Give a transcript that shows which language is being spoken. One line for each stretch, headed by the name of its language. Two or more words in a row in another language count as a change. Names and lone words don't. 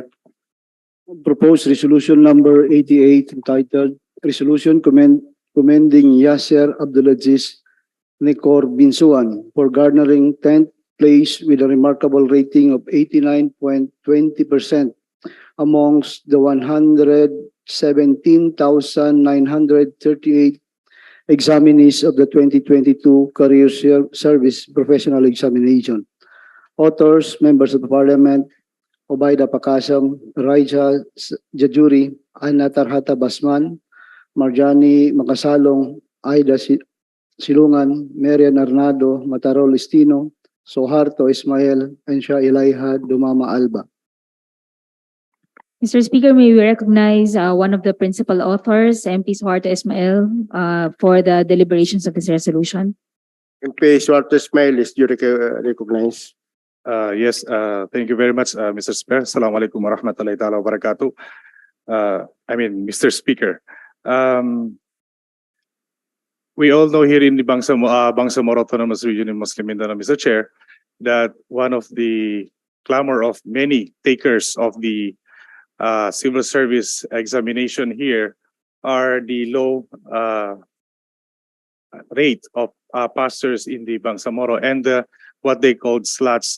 English: Proposed resolution number 88 entitled Resolution commending Yasser Abdulaziz Nekor Binsuan for garnering 10th place with a remarkable rating of 89.20% amongst the 117,938 examinees of the 2022 Career Service Professional Examination. Authors, members of the Parliament, Obaida Pakasam, Raija Jajuri, Ana Tarhata Basman, Marjani Makasalong, Aida Silungan, Marian Arnado, Matarol Estino, Soharto Ismael, and Shah Ilaiha Dumama Alba. Mr. Speaker, may we recognize one of the principal authors, MP Soharto Ismael, for the deliberations of this resolution. MP Soharto Ismael is duly recognized. Yes, thank you very much, Mr. Speaker.
Arabic: السلام عليكم ورحمة الله تعالى وبركاته.
English: Mr. Speaker, we all know here in the Bangsamoro Autonomous Region in Muslim Mindanao, Mr. Chair, that one of the clamor of many takers of the civil service examination here are the low rate of pastors in the Bangsamoro and what they called slots.